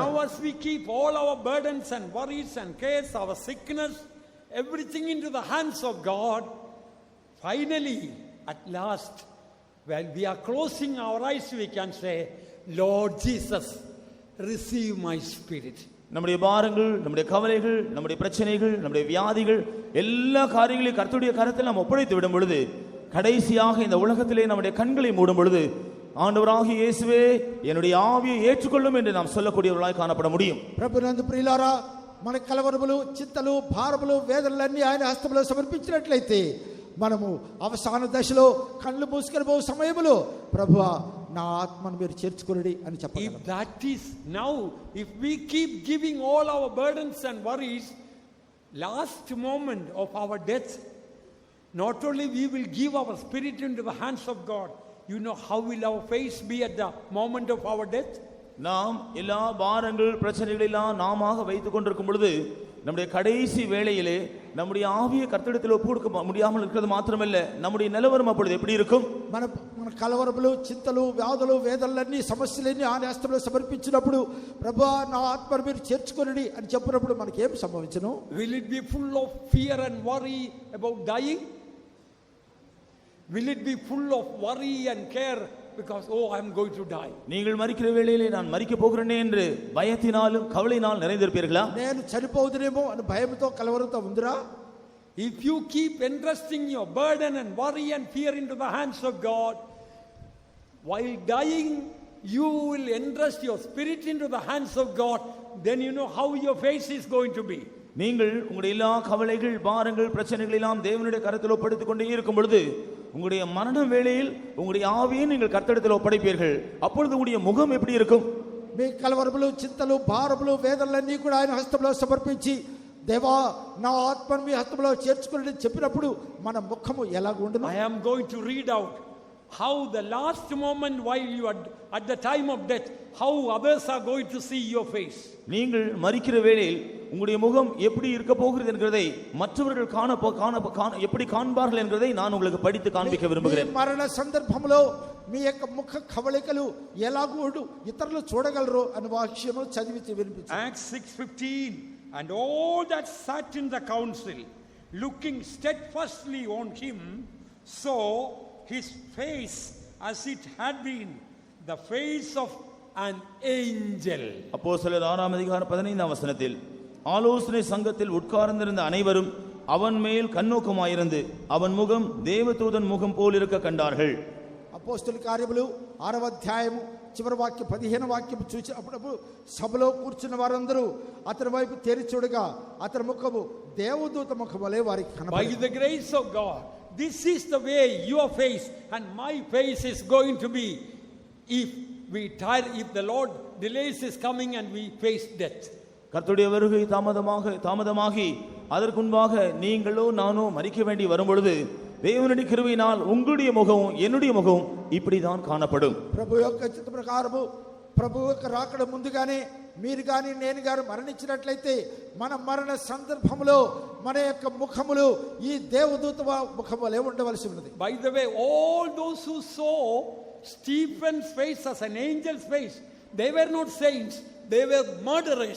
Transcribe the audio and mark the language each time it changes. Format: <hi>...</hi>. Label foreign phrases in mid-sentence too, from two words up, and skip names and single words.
<en>Now as we keep all our burdens and worries and cares, our sickness, everything into the hands of God, finally, at last, when we are closing our eyes, we can say, Lord Jesus, receive my spirit.</en> <ta>நம்முடைய பாரங்கள், நம்முடைய கவலைகள், நம்முடைய பிரச்சனைகள், நம்முடைய வியாதிகள் எல்லா காரியங்களையும் கர்த்தருடைய கரத்தில் நாம் ஒப்படைத்து விடும் பொழுது, கடைசியாக இந்த உலகத்திலே நம்முடைய கண்களை மூடும் பொழுது, ஆண்டவராகிய இயேசுவே என்னுடைய ஆவியை ஏற்றுக்கொள்ளும் என்று நாம் சொல்லக்கூடியவர்களாய் காணப்பட முடியும்.</ta> <te>ప్రభునందు ప్రియులారా, మన కలవరములు చింతలు భారములు వేదనలన్నీ ఆయన హస్తములో సమర్పించినట్లయితే మనము అవసాన దశలో కళ్ళు మూసుకొని పోయే సమయంలో ప్రభువా నా ఆత్మను మీరు చేర్చుకొనిడి అని చెప్పగలం.</te> <en>If that is now, if we keep giving all our burdens and worries, last moment of our death, not only we will give our spirit into the hands of God, you know how will our face be at the moment of our death?</en> <ta>நாம் எல்லா பாரங்கள் பிரச்சனைகள் எல்லாம் நாமாக வைத்துக் கொண்டிருக்கும் பொழுது, நம்முடைய கடைசி வேளையிலே நம்முடைய ஆவியை கர்த்தரிடத்தில் ஒப்பு கொடுக்க முடியாமல் இருக்கிறது மாத்திரமல்ல, நம்முடைய நிலவரம் அப்பொழுது எப்படி இருக்கும்?</ta> <te>మన కలవరములు చింతలు వ్యాధులు వేదనలన్నీ సమస్యలన్నీ ఆయన హస్తంలో సమర్పించినప్పుడు ప్రభువా నా ఆత్మను మీరు చేర్చుకొనిడి అని చెప్పినప్పుడు మనకి ఏం సంభవించును?</te> <en>Will it be full of fear and worry about dying? Will it be full of worry and care because I am going to die?</en> <ta>நீங்கள் மரிக்கிற வேளையிலே நான் மரிக்க போகிறேனே என்று பயத்தினாலும் கவலையினால் நிறைந்திருப்பீர்களா?</ta> <te>నేను చనిపోదునేమో అని భయంతో కలవరంతో ఉందిరా?</te> <en>If you keep entrusting your burden and worry and fear into the hands of God, while dying you will entrust your spirit into the hands of God, then you know how your face is going to be.</en> <ta>நீங்கள் உங்களுடைய எல்லா கவலைகள் பாரங்கள் பிரச்சனைகள் எல்லாம் தேவனுடைய கரத்தில் ஒப்படைத்துக் கொண்டே இருக்கும் பொழுது, உங்களுடைய மரண வேளையில் உங்களுடைய ஆவியை நீங்கள் கர்த்தரிடத்தில் ஒப்படைப்பீர்கள். அப்பொழுது உங்களுடைய முகம் எப்படி இருக்கும்?</ta> <te>మీ కలవరములు చింతలు భారములు వేదనలన్నీ కూడా ఆయన హస్తంలో సమర్పించి దేవా నా ఆత్మను మీ హస్తంలో చేర్చుకొని చెప్పినప్పుడు మన ముఖము ఎలా ఉండును?</te> <en>I am going to read out how the last moment while you are at the time of death, how others are going to see your face.</en> <ta>நீங்கள் மரிக்கிற வேளையில் உங்களுடைய முகம் எப்படி இருக்க போகிறது என்கிறதை மற்றவர்கள் எப்படி காண்பார்கள் என்கிறதை நான் உங்களுக்கு படித்து காண்பிக்க விரும்புகிறேன்.</ta> <te>మరణ సందర్భంలో మీ యొక్క ముఖ కవళికలు ఎలాగూ ఇతరులు చూడగలరో అనే వాక్యము చదివి వినిపించు.</te> <en>Acts 6:15, and all that sat in the council, looking steadfastly on him, saw his face as it had been the face of an angel.</en> <ta>அப்போஸ்தலர் 6ஆம் அதிகாரம் 15ஆம் வசனத்தில், ஆலோசனை சங்கத்தில் உட்கார்ந்திருந்த அனைவரும் அவன் மேல் கண்ணோக்கமாயிருந்து அவன் முகம் தேவதூதன் முகம் போல் இருக்க கண்டார்கள்.</ta> <te>అపోస్తలుల కార్యములు 6వ అధ్యాయము చివరి వాక్యం 15వ వాక్యం చూసి అప్పుడు సభలో కూర్చున్న వారందరూ అతని వైపు తేరి చూడగా అతని ముఖము దేవదూత ముఖం వలె వారికి కనబడింది.</te> <en>By the grace of God, this is the way your face and my face is going to be if we tire if the Lord delays his coming and we face death.</en> <ta>கர்த்தருடைய வருகை தாமதமாகி அதற்கு முன்பாக நீங்களோ நானோ மரிக்க வேண்டி வரும் பொழுது దేవుని கிருபையினால் உங்களுடைய முகமும் என்னுடைய முகமும் இப்படிதான் காணப்படும்.</ta> <te>ప్రభు యొక్క చిత్త ప్రకారము ప్రభు యొక్క రాకడ ముందుగానే మీరు గాని నేను గారు మరణించినట్లయితే మన మరణ సందర్భంలో మన యొక్క ముఖములు ఈ దేవదూత ముఖములే ఉండవలసి ఉన్నది.</te> <en>By the way, all those who saw Stephen's face as an angel's face, they were not saints, they were murderers.</en>